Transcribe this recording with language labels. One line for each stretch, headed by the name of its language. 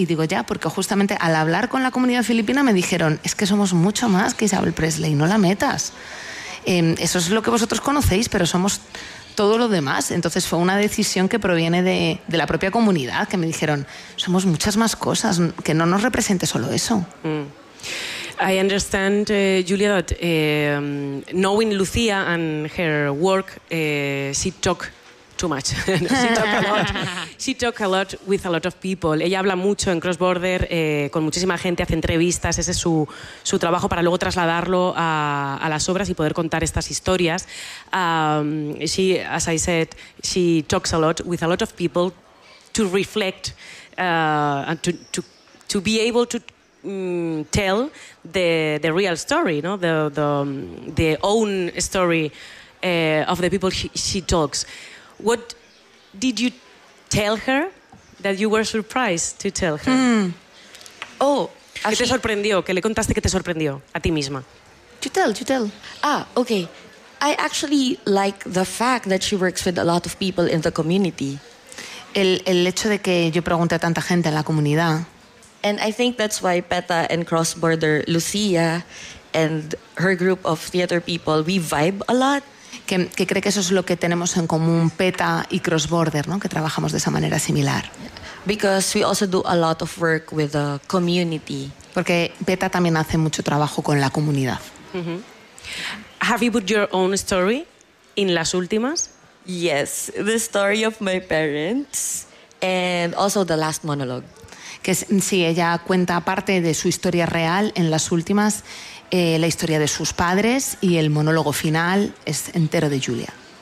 Spanish: Y digo, ya, porque justamente al hablar con la comunidad filipina me dijeron, es que somos mucho más que Isabel Presley, no la metas. Eso es lo que vosotros conocéis, pero somos... todo lo demás. Entonces fue una decisión que proviene de la propia comunidad, que me dijeron, somos muchas más cosas, que no nos represente solo eso. Mm.
English: I understand, Julia, that knowing Lucía and her work, she talk too much. She talk a lot with a lot of people.
Spanish: Ella habla mucho en Cross Border, con muchísima gente, hace entrevistas, ese es su trabajo para luego trasladarlo a las obras y poder contar estas historias.
English: She, as I said, she talks a lot with a lot of people to reflect and to be able to tell the real story, no? The own story of the people she talks. What did you tell her that you were surprised to tell her? Mm. Oh,
Spanish: ¿qué te sorprendió? ¿Qué le contaste que te sorprendió a ti misma?
English: To tell. Ah, okay. I actually like the fact that she works with a lot of people in the community.
Spanish: El hecho de que yo pregunte a tanta gente en la comunidad.
English: And I think that's why PETA and Cross Border Lucía and her group of theater people, we vibe a lot.
Spanish: Que cree que eso es lo que tenemos en común PETA y Cross Border, ¿no? Que trabajamos de esa manera similar.
English: Because we also do a lot of work with the community.
Spanish: Porque PETA también hace mucho trabajo con la comunidad.
English: Mm-hmm. Have you put your own story in las últimas? Yes, the story of my parents and also the last monologue.
Spanish: Que sí, ella cuenta parte de su historia real en las últimas. La historia de sus padres y el monólogo final es entero de Julia.